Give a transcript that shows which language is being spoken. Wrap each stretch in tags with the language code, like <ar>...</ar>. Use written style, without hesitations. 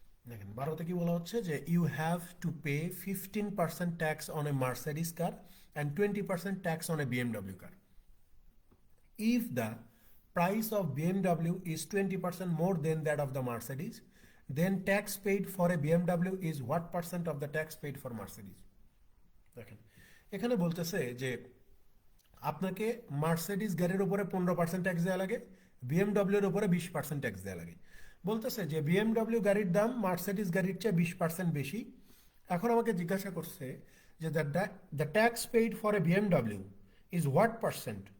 <bn>দেখেন 12তে কি বলা হচ্ছে যে</bn> <en>You have to pay 15% tax on a Mercedes car and 20% tax on a BMW car. If the price of BMW is 20% more than that of the Mercedes, then tax paid for a BMW is what percent of the tax paid for Mercedes?</en> <bn>দেখেন এখানে বলতেছে যে আপনাকে Mercedes গাড়ির উপরে 15% tax দেওয়া লাগে, BMW এর উপরে 20% ট্যাক্স দেওয়া লাগে। বলতেছে যে বিএমডব্লিউ গাড়ির দাম মার্সিডিজ গাড়ির চেয়ে 20% বেশি। এখন আমাকে জিজ্ঞাসা করছে যে</bn> <en>the tax paid for a BMW is what percent</en>